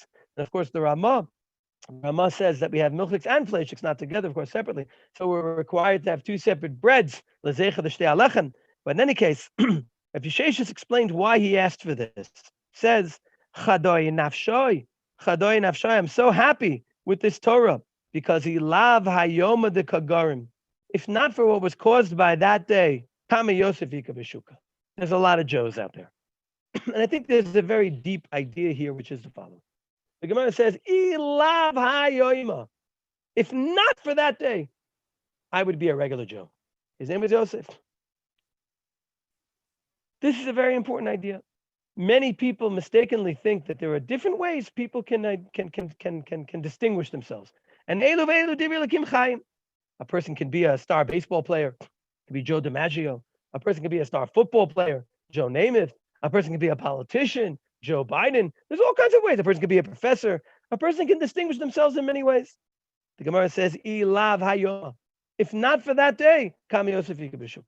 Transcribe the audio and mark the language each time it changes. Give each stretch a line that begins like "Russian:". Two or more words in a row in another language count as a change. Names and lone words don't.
English: And of course, the Ramah says that we have milchiks and fleishiks, not together, of course, separately. So we're required to have two separate breads. But in any case, Rav Yesheshis explained why he asked for this. He says,
Aramaic: Chadoi nafshoi,
English: I'm so happy with this Torah because he
Aramaic: lav hayoma de kagarim.
English: If not for what was caused by that day,
Aramaic: Kama Yosef Ika B'Shuka.
English: There's a lot of Joes out there. And I think there's a very deep idea here, which is the following. The Gemara says,
Aramaic: Ilav hayoima.
English: If not for that day, I would be a regular Joe. His name was Yosef. This is a very important idea. Many people mistakenly think that there are different ways people can distinguish themselves.
Hebrew: And Elu ve'elu divrei Elokim chayim.
English: A person can be a star baseball player, can be Joe DiMaggio. A person can be a star football player, Joe Namath. A person can be a politician, Joe Biden. There's all kinds of ways. A person can be a professor. A person can distinguish themselves in many ways. The Gemara says,
Aramaic: Ilav hayoma.
English: If not for that day,
Aramaic: Kama Yosef Ika B'Shuka.